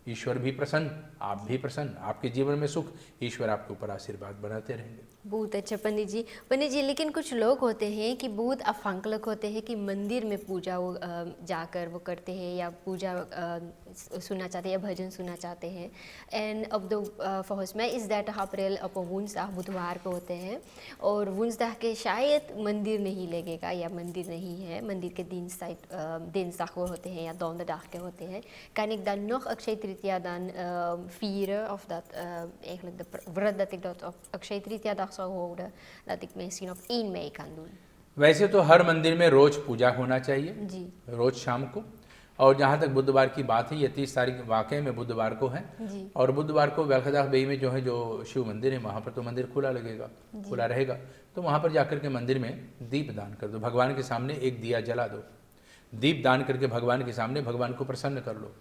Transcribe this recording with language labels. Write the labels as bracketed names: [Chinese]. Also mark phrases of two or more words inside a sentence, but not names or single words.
[Hindi] ईश्वर भी प्रसन्न, आप भी प्रसन्न, आपके जीवन में सुख, ईश्वर आपके ऊपर आशीर्वाद बनाते रहेंगे। बहुत अच्छा पंडित जी। पंडित जी, लेकिन कुछ लोग होते हैं कि बहुत अफंकलक होते हैं कि मंदिर में पूजा वो जाकर वो करते हैं या पूजा सुनना चाहते हैं या भजन सुनना चाहते हैं। एंड अब दो [Dutch] volgens mij is dat april op een woensdag, [Hindi] बुधवार को होते हैं और woensdag के शायद मंदिर नहीं लगेगा या मंदिर नहीं है, मंदिर के dinsdag को होते हैं या donderdag के होते हैं। [Dutch] Kan ik dan nog Akshaya Tritiya dan vieren of dat eigenlijk de व्रत dat ik dat op Akshaya Tritiya dag zou houden, dat ik misschien op 1 mei kan doen? [Hindi] वैसे तो हर मंदिर में रोज पूजा होना चाहिए जी रोज शाम को। और जहाँ तक बुधवार की बात है, ये 30 तारीख वाकई में बुधवार को है। जी और बुधवार को वेलखदाख बेई में जो है जो शिव मंदिर है वहाँ पर तो मंदिर खुला लगेगा, खुला रहेगा। तो वहाँ पर जाकर के मंदिर में दीप दान कर दो, भगवान के सामने एक दिया जला दो, दीप दान करके भगवान के सामने भगवान को प्रसन्न कर लो।